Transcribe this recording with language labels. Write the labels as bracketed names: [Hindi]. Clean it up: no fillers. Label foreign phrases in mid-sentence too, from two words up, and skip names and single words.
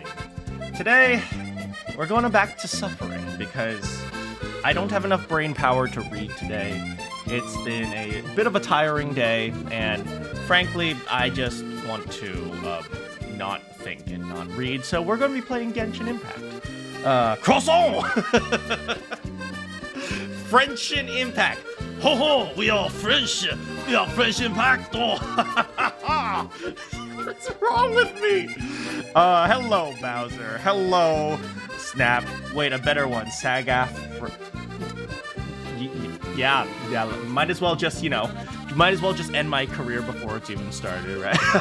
[English] Today, we're going back to suffering because I don't have enough brain power to read today. It's been a bit of a tiring day, and frankly, I just want to not think and not read, so we're going to be playing Genshin Impact. Croissant! Frenchin Impact. Ho ho, we are French. We are French Impact. Oh, what's wrong with me? Hello, Bowser. Hello, Snap. Wait, a better one. Sagaf. Yeah, might as well just, might as well just end my career before it's even started, right?